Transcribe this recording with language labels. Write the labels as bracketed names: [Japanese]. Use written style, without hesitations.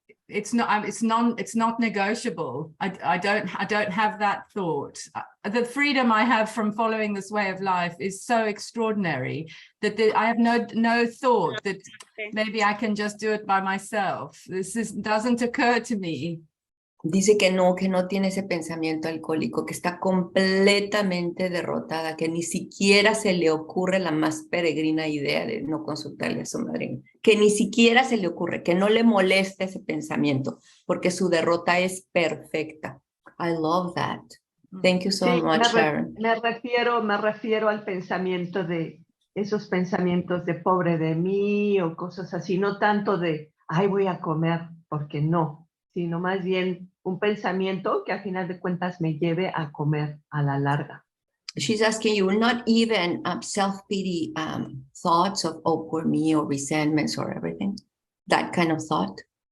[English] It's not negotiable. I don't have that thought. The freedom I have from following this way of life is so extraordinary that I have no thought that maybe I can just do it by myself. Doesn't occur to me. [Spanish] Dice que no tiene ese pensamiento alcohólico, que está completamente derrotada, que ni siquiera se le ocurre la más peregrina idea de no consultarle a su madrina, que ni siquiera se le ocurre, que no le molesta ese pensamiento, porque su derrota es perfecta. [English] I love that. Thank you so much, Sharon. [Spanish] Me refiero al pensamiento de esos pensamientos de pobre de mí o cosas así, no tanto de, ay, voy a comer, porque no, sino más bien un pensamiento que a final de cuentas me lleve a comer a la larga. [English] She's asking you, not even self-pity thoughts of, oh, poor me, or resentments or everything, that kind of thought?